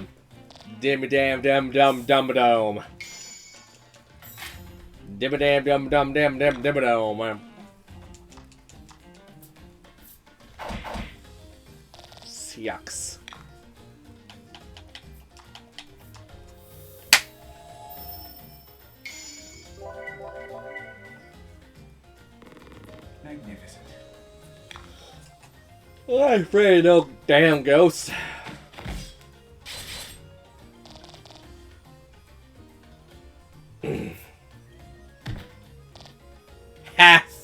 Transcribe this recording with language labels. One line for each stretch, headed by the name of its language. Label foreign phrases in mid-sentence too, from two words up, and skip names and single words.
English: Dimmy damn dum dum dum dome. Dimmy damn dum dum dum dum dum dome. Yucks. Magnificent. I'm afraid no damn ghost. Ha!